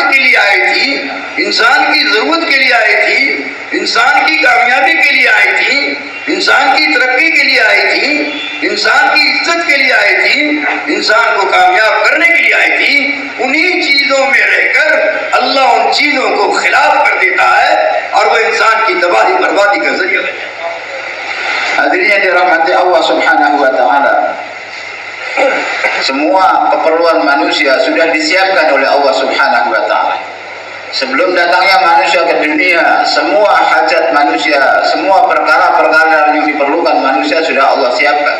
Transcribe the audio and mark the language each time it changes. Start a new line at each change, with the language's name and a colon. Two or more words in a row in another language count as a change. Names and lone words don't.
Hindi: के लिए आई थी, इंसान की जरूरत के लिए आई थी, इंसान की कामयाबी के लिए आई थी, इंसान की तरक्की के लिए आई थी, इंसान की इज्जत के लिए आई थी, इंसान को कामयाब करने के लिए आई थी, उन्हीं चीजों में रहकर अल्लाह उन चीजों को खिलाफ कर देता है और वह इंसान की तबाही बर्बादी का जरिया बन जाता है।
Indonesian: Hadirin yang dirahmati
Arabic: الله سبحانه وتعالى,
Indonesian: semua keperluan manusia sudah disiapkan oleh
Arabic: الله سبحانه وتعالى.
Indonesian: Sebelum datangnya manusia ke dunia, semua hajat manusia, semua perkara-perkara yang diperlukan manusia sudah Allah siapkan.